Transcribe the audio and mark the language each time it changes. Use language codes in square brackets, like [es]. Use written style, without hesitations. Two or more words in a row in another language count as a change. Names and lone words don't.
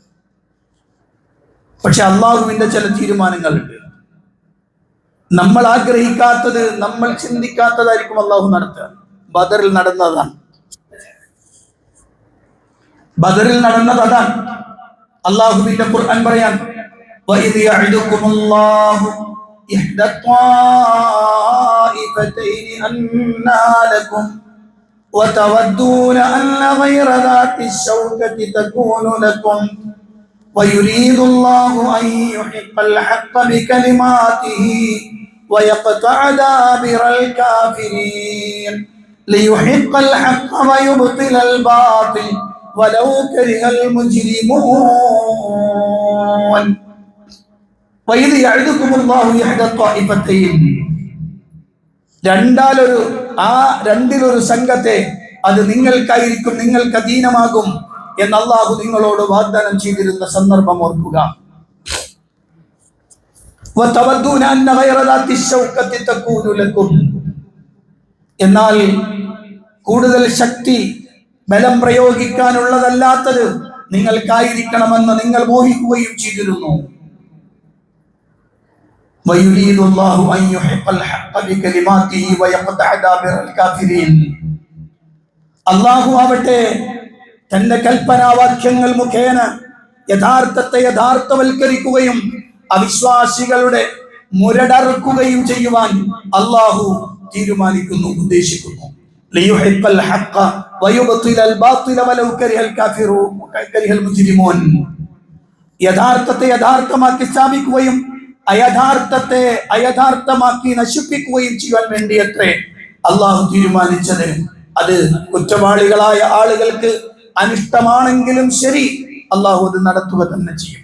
[ml] പക്ഷെ അള്ളാഹുവിന്റെ ചില തീരുമാനങ്ങളുണ്ട്. നമ്മൾ ആഗ്രഹിക്കാത്തത്, നമ്മൾ ചിന്തിക്കാത്തതായിരിക്കും അള്ളാഹു നടത്തുക. ബദറിൽ നടന്നതാണ്. അള്ളാഹുവിന്റെ ഖുർആൻ പറയാൻ, [ar] وَإِذْ يَعِدُكُمُ اللَّهُ إِحْدَى الطَّائِفَتَيْنِ أَنَّهَا لَكُمْ وَتَوَدُّونَ أَنَّ غَيْرَ ذَاتِ الشَّوْكَةِ تَكُونُ لَكُمْ وَيُرِيدُ اللَّهُ أَن يُحِقَّ الْحَقَّ بِكَلِمَاتِهِ وَيَقْطَعَ دَابِرَ الْكَافِرِينَ لِيُحِقَّ الْحَقَّ وَيُبْطِلَ الْبَاطِلَ وَلَوْ كَرِهَ الْمُجْرِمُونَ. وَإِذْ يَعِدُكُمُ اللَّهُ إِحْدَى الطَّائِفَتَيْنِ, [ml] രണ്ടിലൊരു സംഘത്തെ അത് നിങ്ങൾക്കായിരിക്കും, നിങ്ങൾക്ക് അധീനമാകും എന്ന് അല്ലാഹു നിങ്ങളോട് വാഗ്ദാനം ചെയ്തിരുന്ന സന്ദർഭം ഓർക്കുക. [ar] وَتَوَدُّونَ أَنَّ غَيْرَ ذَاتِ الشَّوْكَةِ تَكُونُ لَكُمْ, [ml] എന്നാൽ കൂടുതൽ ശക്തി, ബലം പ്രയോഗിക്കാനുള്ളതല്ലാത്തത് നിങ്ങൾക്കായിരിക്കണമെന്ന് നിങ്ങൾ മോഹിക്കുകയും ചെയ്തിരുന്നു. [ar] وَيُرِيدُ اللَّهُ أَن يُحِقَّ الْحَقَّ بِكَلِمَاتِهِ وَيَقْطَعَ دَابِرَ الْكَافِرِينَ. [ml] അല്ലാഹു ആവട്ടെ തന്റെ കൽപ്പനാവാക്യങ്ങൾ മുഖേന യഥാർത്ഥത്തെ യഥാർത്ഥവൽക്കരിക്കുകയും അവിശ്വാസികളുടെ മുരടർക്കുകയും ചെയ്യുവാൻ അല്ലാഹു തീരുമാനിക്കുന്നു, ഉദ്ദേശിക്കുന്നു. [ar] لِيُحِقَّ الْحَقَّ وَيُبْطِلَ الْبَاطِلَ وَلَوْ كَرِهَ الْمُجْرِمُونَ. [ml] യഥാർത്ഥത്തെ യഥാർത്ഥമാക്കി സ്ഥാപിക്കുകയും അയഥാർത്ഥത്തെ അയഥാർത്ഥമാക്കി നശിപ്പിക്കുകയും ചെയ്യാൻ വേണ്ടിയത്രേ അള്ളാഹു തീരുമാനിച്ചത്. അത് കുറ്റവാളികളായ ആളുകൾക്ക് അനിഷ്ടമാണെങ്കിലും ശരി, അള്ളാഹു അത് നടത്തുക തന്നെ ചെയ്യും.